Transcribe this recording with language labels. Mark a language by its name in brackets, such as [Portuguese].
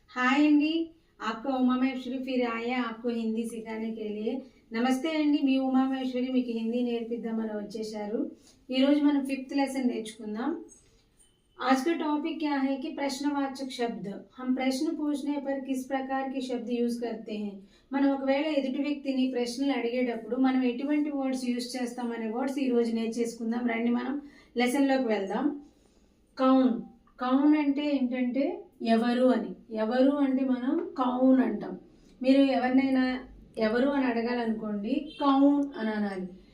[Hindi] हाय अंडी, आपका उमा महेश्वरी फिर आए आपको हिंदी सिखाने के लिए। [Telugu] నమస్తే అండి, మీ ఉమా మహేశ్వరి మీకు హిందీ నేర్పిద్దామని వచ్చేసారు। ఈరోజు మనం 5th లెసన్ నేర్చుకుందాం। [Hindi] आज का टॉपिक क्या है कि प्रश्नवाचक शब्द। हम प्रश्न पूछने पर किस प्रकार के शब्द यूज करते हैं। [Telugu] మనం ఒకవేళ ఎదుటి వ్యక్తిని ప్రశ్నలు అడిగేటప్పుడు మనం ఎటువంటి వర్డ్స్ యూజ్ చేస్తామనే వర్డ్స్ ఈ రోజు నేర్చేసుకుందాం। రండి మనం లెసన్ లోకి వెళ్దాం। కౌన్, కౌన్ అంటే ఏంటంటే ఎవరు అని। ఎవరు అంటే మనం కౌన్ అంటాం। మీరు ఎవరినైనా ఎవరు అని అడగాలనుకోండి కౌన్ అని అనాలి।